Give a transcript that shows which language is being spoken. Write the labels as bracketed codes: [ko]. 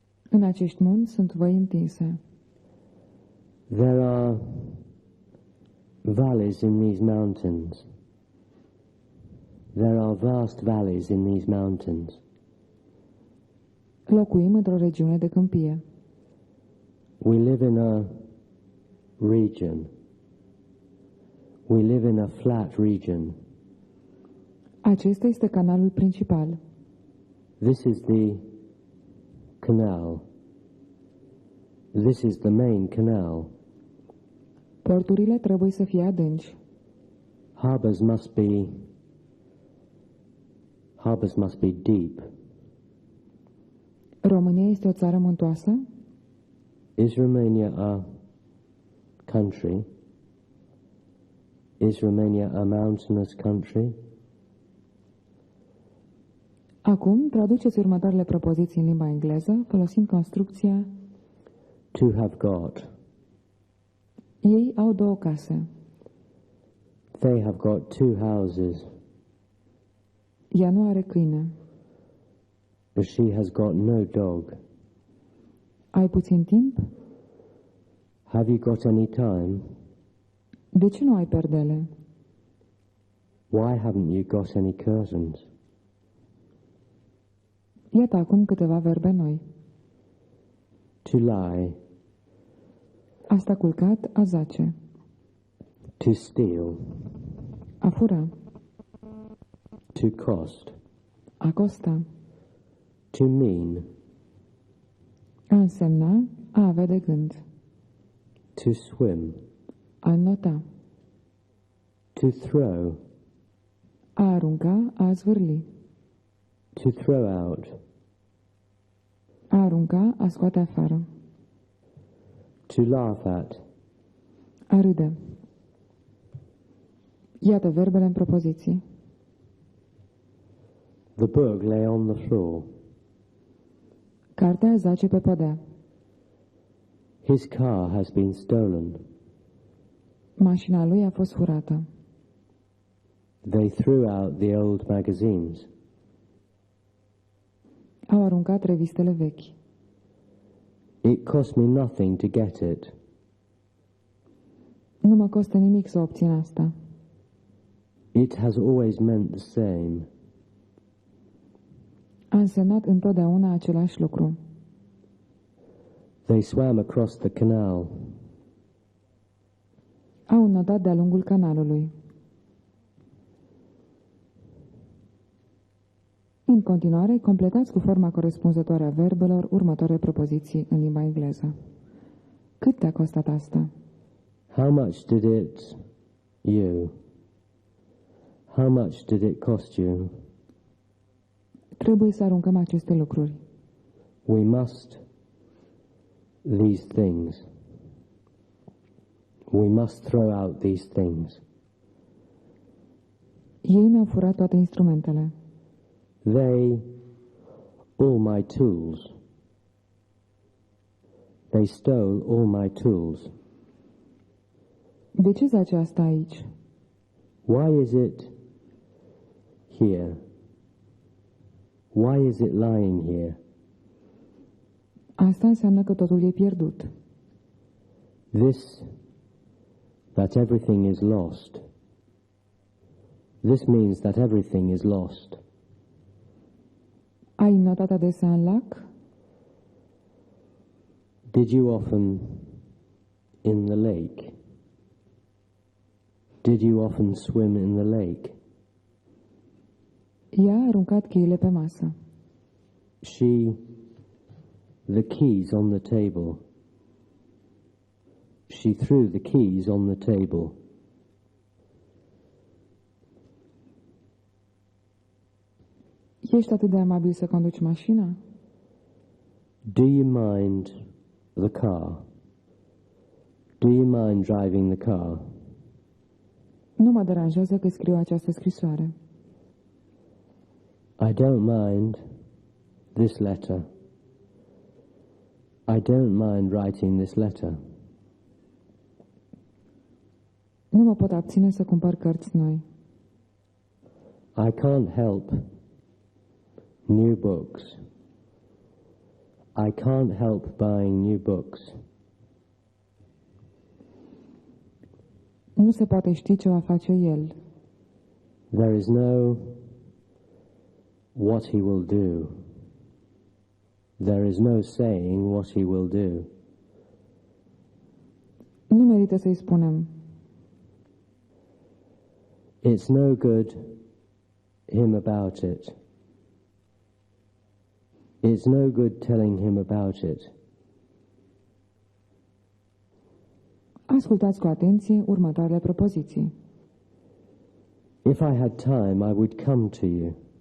[ro] În acești munți sunt văi întinse. [en] There are valleys in these mountains. There are vast valleys in these mountains. [ro] Locuim într-o regiune de câmpie. [en] We live in a region. We live in a flat region. [ro] Acesta este canalul principal. [en] This is the canal. This is the main canal. [ro] Porturile trebuie să fie adânci. [en] Harbors must be deep. [ro] România este o țară muntoasă? [en] Is Romania a country? Is Romania a mountainous country? [ro] Acum, traduceți următoarele propoziții în limba engleză, folosind construcția [en] To have got. [ro] Ei au 2 case. [en] They have got 2 houses. [ro] Ea nu are câine. [en] She has got no dog. [ro] Ai puțin timp? [en] Have you got any time? [ro] De ce nu ai perdele? [en] Why haven't you got any curtains? [ro] Iată acum câteva verbe noi. [en] To lie. [ro] A sta culcat, a zace. [en] To steal. [ro] A fura. [en] To cost. [ro] A costa. [en] To mean. [ro] A însemna, a avea de gând. [en] To swim. [ro] A nota. [en] To throw. [ro] A arunca, a zvârli. [en] To throw out. [ro] A arunca, a scoate afară. [en] To laugh at. [ro] A râde. Iată verbele în propoziții. [en] The book lay on the floor. [ro] Cartea zace pe podea. [en] His car has been stolen. [ro] Mașina lui a fost furată. [en] They threw out the old magazines. [ro] Au aruncat revistele vechi. [en] It cost me nothing to get it. [ro] Nu mă costă nimic să obțin asta. [en] It has always meant the same. [ro] A însemnat întotdeauna același lucru. [en] They swam across the canal. [ro] Au înodat de-a lungul canalului. În continuare, completați cu forma corespunzătoare a verbelor următoare propoziții în limba engleză. Cât te-a costat asta? [en] How much did it you? How much did it cost you? [ro] Trebuie să aruncăm aceste lucruri. [en] We must these things. We must throw out these things. [ro] Ei mi-au furat toate instrumentele. [en] They, all my tools. They stole all my tools. [ro] De ce zace asta aici? [en] Why is it here? Why is it lying here? [ro] Asta înseamnă că totul e pierdut. [en] That everything is lost. This means that everything is lost. [ro] Ai notat adesea în lac? [en] Did you often in the lake? Did you often swim in the lake? [ro] Ea a aruncat cheile pe masă. [en] The keys on the table. She threw the keys on the table. [ro] Ești atât de amabil să conduci mașina? [en] Do you mind the car? Do you mind driving the car? [ro] Nu mă deranjează că scriu această scrisoare. [en] I don't mind this letter. I don't mind writing this letter. [ro] Nu mă pot abține să cumpăr cărți noi. [en] I can't help new books. I can't help buying new books. [ro] Nu se poate ști ce va face el. [en] There is no what he will do. There is no saying what he will do. [ro] Nu merită să-i spunem. [en] It's no good him about it. It's no good telling him about it. [ro] Ascultați cu atenție următoarele propoziții. [en] If I had time, I would come to you.